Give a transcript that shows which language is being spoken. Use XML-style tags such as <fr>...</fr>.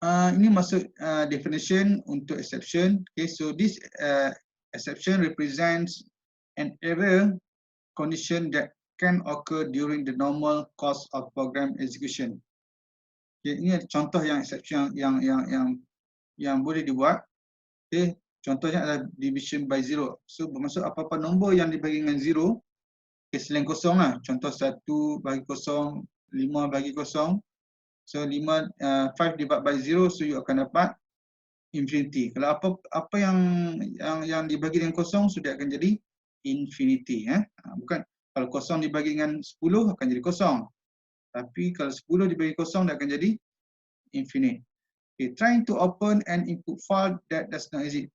<ms>Ini masuk definition untuk exception.</ms> <en>Okay, so this exception represents an error condition that can occur during the normal course of program execution.</en> <ms>Okay, ini contoh yang exception yang boleh dibuat. Okay, contohnya adalah</ms> <en>division by zero.</en> <ms>So bermaksud apa-apa nombor yang dibagi dengan zero, okay, selain kosong lah. Contoh 1 bagi kosong, 5 bagi kosong.</ms> <en>So 5 divide by 0, so you</en> <ms>akan dapat</ms> <en>infinity.</en> <ms>Kalau apa yang dibagi dengan kosong, sudah akan jadi infinity. Bukan kalau kosong dibagi dengan 10 akan jadi kosong. Tapi kalau 10 dibagi kosong, dia akan jadi infinite.</ms> <en>Okay, trying to open an input file that does not exist.</en>